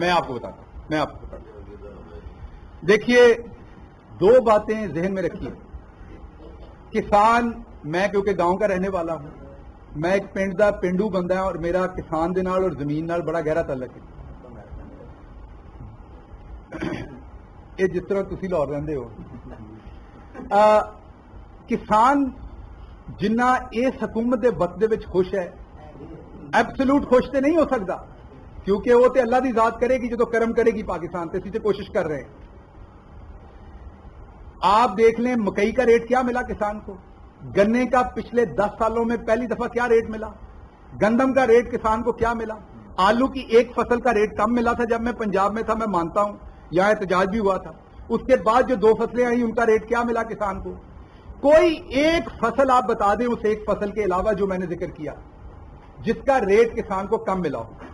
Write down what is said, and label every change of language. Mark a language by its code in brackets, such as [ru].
[ur] میں آپ کو بتاتا ہوں. دیکھیے 2 باتیں ذہن میں رکھیے. کسان، میں کیونکہ گاؤں کا رہنے والا ہوں، میں ایک پنڈ دا پنڈو بندہ ہوں اور میرا [pa] کسان دے نال اور زمین نال [ur] بڑا گہرا تعلق ہے. [pa] یہ جس طرح تسی لاہور رہندے ہو، کسان جنہ اس حکومت دے وقت دے وچ خوش ہے، ایبسولوٹ خوش تے نہیں ہو سکتا کیونکہ وہ تے اللہ دی ذات کرے گی جو تو کرم کرے گی پاکستان تے. [ur] اسی سے کوشش کر رہے ہیں. آپ دیکھ لیں مکئی کا ریٹ کیا ملا کسان کو، گنے کا پچھلے 10 سالوں میں پہلی دفعہ کیا ریٹ ملا، گندم کا ریٹ کسان کو کیا ملا، آلو کی ایک فصل کا ریٹ کم ملا تھا جب میں پنجاب میں تھا، میں مانتا ہوں یہاں احتجاج بھی ہوا تھا. اس کے بعد جو 2 فصلیں آئیں ان کا ریٹ کیا ملا کسان کو. کوئی ایک فصل آپ بتا دیں اس ایک فصل کے علاوہ جو میں نے ذکر کیا جس کا ریٹ کسان کو کم ملا ہو.